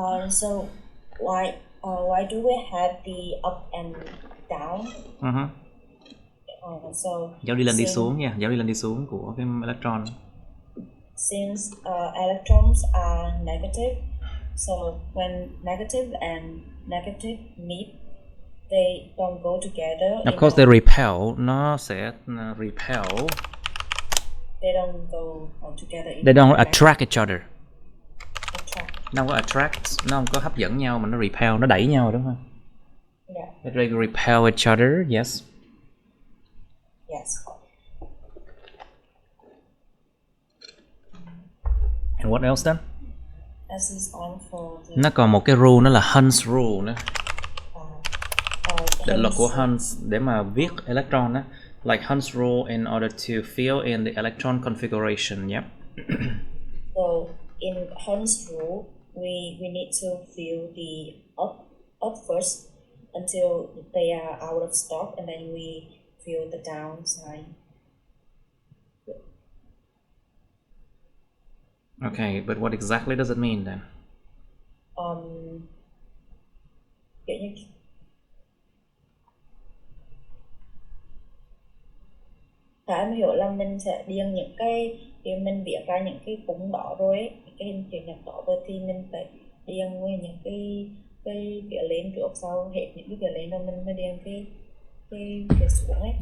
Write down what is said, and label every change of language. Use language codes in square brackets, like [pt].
[en] So why do we have the up and down? So [vi] Dấu đi lên đi xuống nha, dấu đi lên đi xuống của cái electron. [en] Since electrons are negative, so when negative and negative meet, they don't go together. Of course, they repel. [vi] Nó sẽ repel. [en] They don't go together. They don't attract each other. Attract. [vi] Nó không có attract, nó không có hấp dẫn nhau mà nó repel, nó đẩy nhau đúng không? [en] Yeah. They repel each other. Yes. Yes. And what else then? As is on for the, [vi] nó còn một cái rule, nó là Hund's rule nữa. Định luật của Hunt để mà viết electron á, [en] like Hund's rule in order to fill in the electron configuration. Yep. So in Hund's rule, we need to fill the up first until they are out of stock, and then we fill the down side. Okay, but what exactly does it mean then? [vi] Kiểu như em hiểu là mình sẽ điền những cái mình viết ra những cái phúng đó rồi ấy, cái hình chữ nhật đó rồi thì mình phải điền nguyên những cái phía lên trước sau hết những cái phía lên rồi mình mới điền cái xuống ấy.